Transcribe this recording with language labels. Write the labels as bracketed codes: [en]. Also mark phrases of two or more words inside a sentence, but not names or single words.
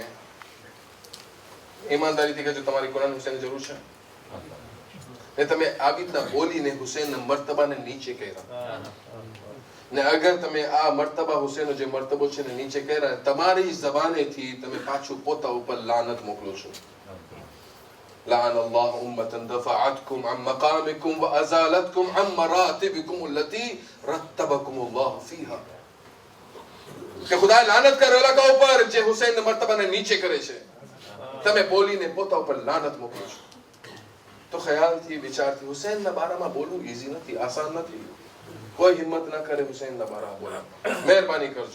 [gu] ઈમાનદારીથી કહેજો તમારી કુરાન હુસૈનની જરૂર છે ને તમે આવી રીતના બોલીને હુસૈનના મર્તબાને નીચે કર્યા ને અગર તમે આ મર્તબા હુસૈનનો જે મર્તબો છે ને નીચે કર્યા, તમારી જબાનેથી તમે પાછું પોતા ઉપર લાનત મોકલો છો. [ar] لعن الله أمة دفعتكم عن مقامكم وأزالتكم عن مراتبكم التي رتبكم الله فيها. [gu] કે ખુદાએ લાનત કરે ઓલા ઉપર જે હુસૈનના મર્તબાને નીચે કરે છે. તમે બોલીને પોતા ઉપર લાનત મોકલો છો. તો ખ્યાલથી વિચારથી હુસૈનના બારામાં બોલવું ઈઝી નથી, આસાન નથી. કોઈ હિંમત ના કરે હુસૈનના બારામાં બોલવા. મહેરબાની કરજો.